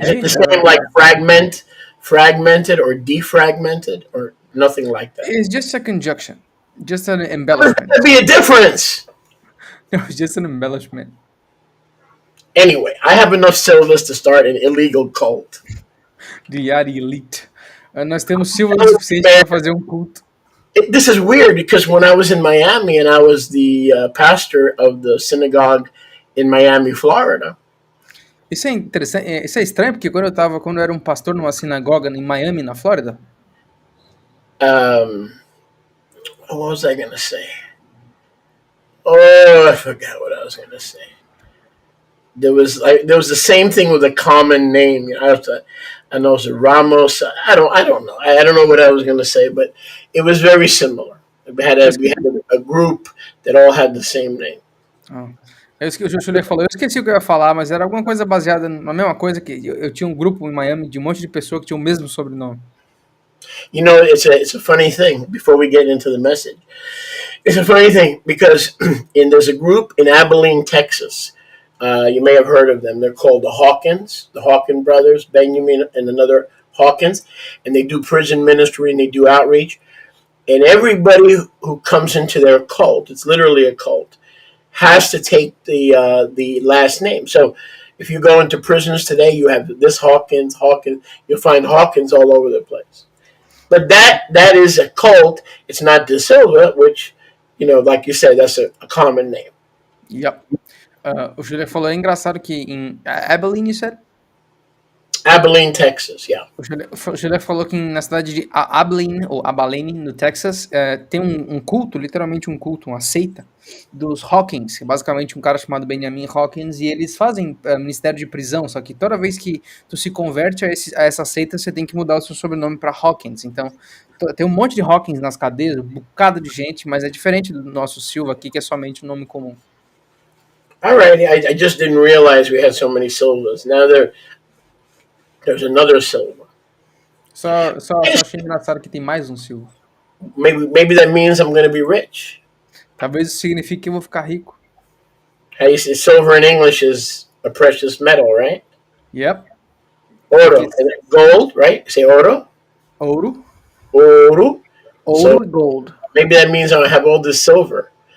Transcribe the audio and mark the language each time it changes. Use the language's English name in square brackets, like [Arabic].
[English] Is it the same like fragmented or defragmented or nothing like that? It's just a conjunction, just an embellishment. There'd be a difference. It's just an embellishment. Anyway, I have enough Silvas to start an illegal cult. The Yari Elite. [Portuguese] Nós temos Silva o suficiente para fazer um culto. [English] This is weird because when I was in Miami and I was the pastor of the synagogue in Miami, Florida. [Portuguese] Isso é interessante, isso é estranho porque quando eu era um pastor numa sinagoga em Miami, na Flórida. [English] What was I gonna say? Oh, I forgot what I was gonna say. There was the same thing with a common name. I know it's Ramos. I don't know. I don't know what I was gonna say, but it was very similar. We had a group that all had the same name. Oh. [Portuguese] O Juliano falou, eu esqueci o que eu ia falar, mas era alguma coisa baseada na mesma coisa que eu tinha um grupo em Miami de um monte de pessoas que tinham o mesmo sobrenome. [English] You know, it's a funny thing. Before we get into the message, it's a funny thing because there's a group in Abilene, Texas. You may have heard of them. They're called the Hawkins brothers, Benjamin and another Hawkins, and they do prison ministry and they do outreach. And everybody who comes into their cult, it's literally a cult, has to take the last name. So if you go into prisons today, you have this Hawkins. You'll find Hawkins all over the place. But that is a cult. It's not De Silva, which, like you said, that's a common name. Yep. [Portuguese] O Juliano falou, é engraçado que em Abilene, [English] you said? Abilene, Texas, yeah. [Portuguese] O Juliano falou que na cidade de Abilene, ou Abilene, no Texas, tem um culto, literalmente um culto, uma seita dos Hawkins, que é basicamente um cara chamado Benjamin Hawkins, e eles fazem ministério de prisão, só que toda vez que tu se converte a essa seita, você tem que mudar o seu sobrenome para Hawkins. Então, tem um monte de Hawkins nas cadeias, um bocado de gente, mas é diferente do nosso Silva aqui, que é somente um nome comum. [English] All right, I just didn't realize we had so many Silvas. Now there's another Silva. [Portuguese] Só achei engraçado que tem mais um Silva. [English] Maybe that means I'm going to be rich. [Portuguese] Talvez isso signifique que eu vou ficar rico. [English] How you say silver in English is a precious metal, right? Yep. Oro. Gold, right? Say oro. [Portuguese] Ouro. Ouro. Ouro e gold. [English] Maybe that means I have all this silver.